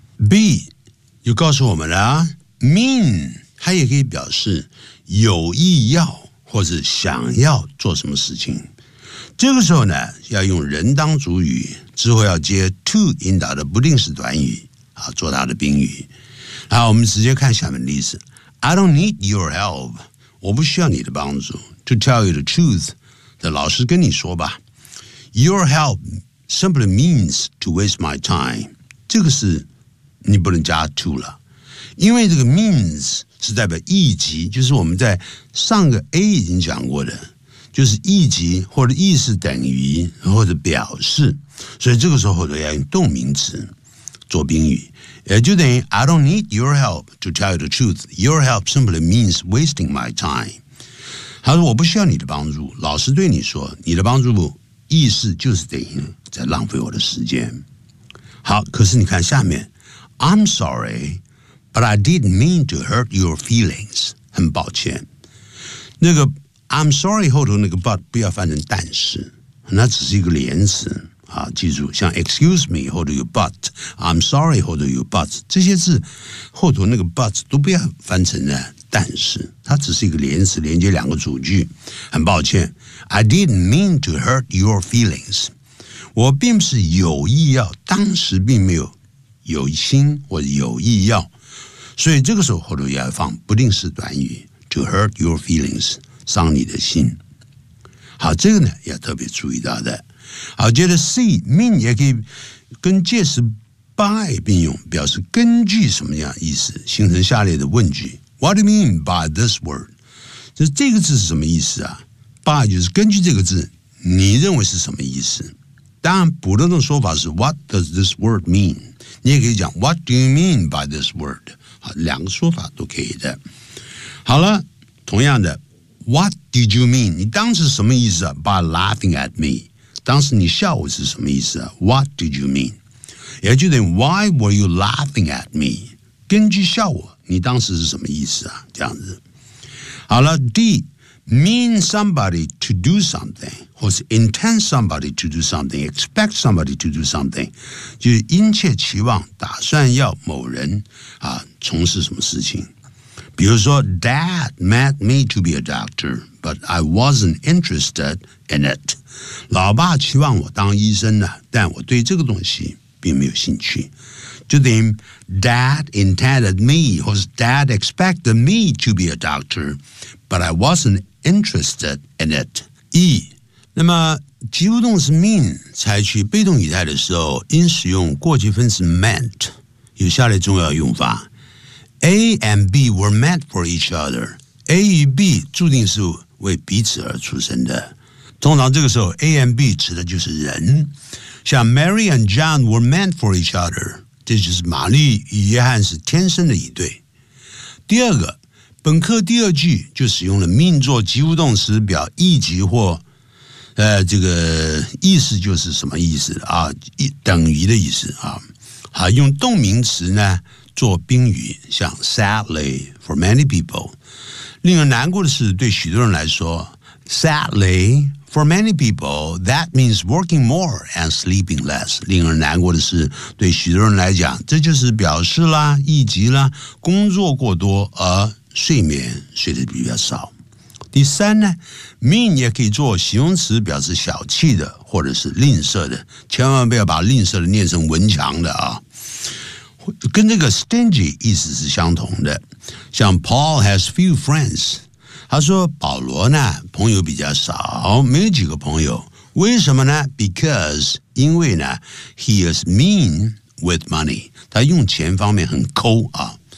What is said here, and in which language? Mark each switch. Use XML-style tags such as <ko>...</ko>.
<zh>B 又告诉我们了 Mean 它也可以表示有意要或者想要做什么事情。这个时候呢，要用人当主语，之后要接 to 引导的不定式短语啊，做它的宾语。好，我们直接看下面的例子。</zh> <en>I don't need your help，我不需要你的帮助。 To tell you the truth，老实跟你说吧。</en> <zh>Your help simply means to waste my time，这个是你不能加 to 了，因为这个 means 是代表意及，就是我们在上个 A 已经讲过的，就是意及或者意思等于或者表示，所以这个时候要用动名词做宾语，也就等于 I don't need your help to tell you the truth.</zh> <en>Your help simply means wasting my time.</en> <zh>他说我不需要你的帮助，老实对你说，你的帮助意思就是等于在浪费我的时间。</zh> <en>好，可是你看下面 I'm sorry, but I didn't mean to hurt your feelings.</en> <zh>很抱歉，那个 I'm sorry 后头那个 but 不要翻成但是，那只是一个连词啊。记住，像 excuse me 后头有 but， I'm sorry 后头有 but， 这些字后头那个 but 都不要翻成呢但是，它只是一个连词，连接两个主句。很抱歉 ， I didn't mean to hurt your feelings，我并不是有意要，当时并没有有心或者有意要，所以这个时候后头要放不定式短语 to hurt your feelings。伤你的心。好，这个呢要特别注意到的。好，接着 C mean 也可以跟介词 by 并用，表示根据什么样意思，形成下列的问句。</zh> <en>What do you mean by this word？</en> <zh>就是这个字是什么意思啊？by 就是根据这个字你认为是什么意思。</zh> <en>当然普通的说法是 What does this word mean，你也可以讲 What do you mean by this word。</en> <zh>好，两个说法都可以的。</zh> <en>好了，同样的What did you mean?</en> <zh>你当时什么意思啊 by laughing at me? 当时你笑我是什么意思啊 What did you mean?</zh> <en>也就等于 Why were you laughing at me?</en> <zh>根据笑我你当时是什么意思啊，这样子。</zh> <en>好了 D mean somebody to do something 或是 intend somebody to do something expect somebody to do something 就是殷切期望打算要某人啊从事什么事情。比如说 Dad meant me to be a doctor, but I wasn't interested in it.</en> <zh>老爸期望我当医生呢，但我对这个东西并没有兴趣。</zh> <en>就等于 Dad intended me, 或是 Dad expected me to be a doctor, but I wasn't interested in it.</en> <zh>E, 那么及物动词 mean 采取被动语态的时候，应使用过去分词 meant， 有下列重要用法。</zh> <en>A and B were meant for each other.</en> <zh>A 与 B 注定是为彼此而出生的。通常这个时候 A and B 指的就是人。</zh> <en>像 Mary and John were meant for each other.</en> <zh>这就是玛丽与约翰是天生的一对。第二个，本课第二句就使用了 mean 做及物动词表意及或这个意思就是什么意思啊，等于的意思啊。好，用动名词呢做宾语，像 sadly for many people，令人难过的是对许多人来说 sadly for many people that means working more and sleeping less，令人难过的是对许多人来讲这就是表示啦意及啦工作过多而睡眠睡得比较少。第三呢 mean 也可以做形容词表示小气的或者是吝啬的，千万不要把吝啬的念成文强的啊，跟这个 stingy 意思是相同的。像 Paul has few friends，他说保罗呢朋友比较少，没有几个朋友，为什么呢？ Because 因为呢 he is mean with money，他用钱方面很抠啊。</zh>